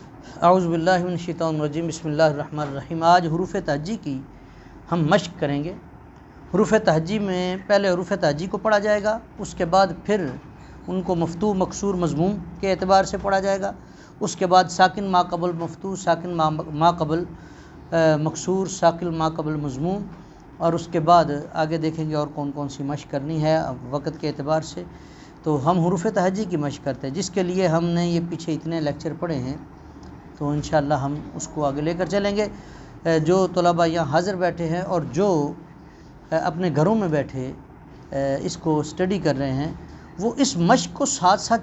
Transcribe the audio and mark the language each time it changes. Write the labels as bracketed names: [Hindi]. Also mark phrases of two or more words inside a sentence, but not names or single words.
[Arabic] اعوذ باللہ من الشیطان الرجیم، بسم اللہ الرحمن الرحیم۔ [Urdu] آج حروف تہجی کی ہم مشق کریں گے۔ حروف تہجی میں پہلے حروف تہجی کو پڑھا جائے گا، اس کے بعد پھر ان کو مفتوح مکسور مضموم کے اعتبار سے پڑھا جائے گا، اس کے بعد ساکن ما قبل مفتوح، ساکن ما قبل مکسور، ساکن ما قبل مضموم، اور اس کے بعد آگے دیکھیں گے اور کون کون سی مشق کرنی ہے وقت کے اعتبار سے۔ تو ہم حروف تہجی کی مشق کرتے ہیں، جس کے لیے ہم نے یہ پیچھے اتنے لیکچر پڑھے ہیں، تو انشاءاللہ ہم اس کو آگے لے کر چلیں گے۔ جو طلباء یہاں حاضر بیٹھے ہیں اور جو اپنے گھروں میں بیٹھے اس کو اسٹڈی کر رہے ہیں، وہ اس مشق کو ساتھ ساتھ